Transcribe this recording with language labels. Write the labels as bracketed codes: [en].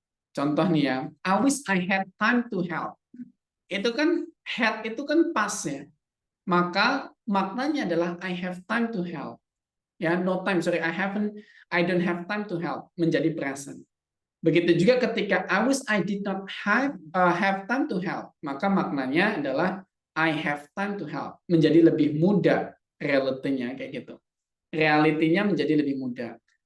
[id] Contoh nih ya, [en] I wish I had time to help. [id] Itu kan had itu kan past ya. Maka maknanya adalah [en] I have time to help. Ya, no time, sorry, I don't have time to help menjadi present. [id] Begitu juga ketika [en] I wish I did not have time to help, [id] maka maknanya adalah [en] I have time to help [id] menjadi lebih muda. Realitinya kayak gitu. Realitinya menjadi lebih mudah.